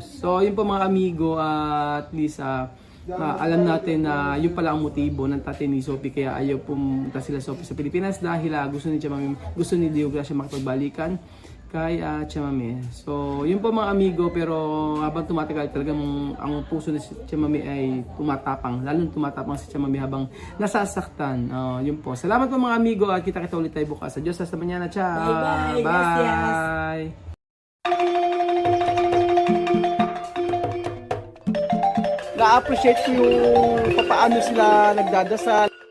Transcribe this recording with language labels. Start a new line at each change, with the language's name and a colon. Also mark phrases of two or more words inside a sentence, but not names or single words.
Filipino: So, yun po mga amigo, at least alam natin na yun pala ang motibo ng tatay ni Sophie kaya ayaw pumunta sila Sophie sa Pilipinas dahil gusto ni Dio Gracia makipagbalikan kay Chamame. So, yun po mga amigo, pero habang tumatagal talagang ang puso ni Chamame ay tumatapang, lalo tumatapang si Chamame habang nasasaktan. Yun po. Salamat po mga amigo at kita-kita ulit tayo bukas. Sa Diyos,
Spanish: hasta mañana. Ciao!
English: Bye-bye. Bye!
Filipino: Na-appreciate ko yung paano sila nagdadasal.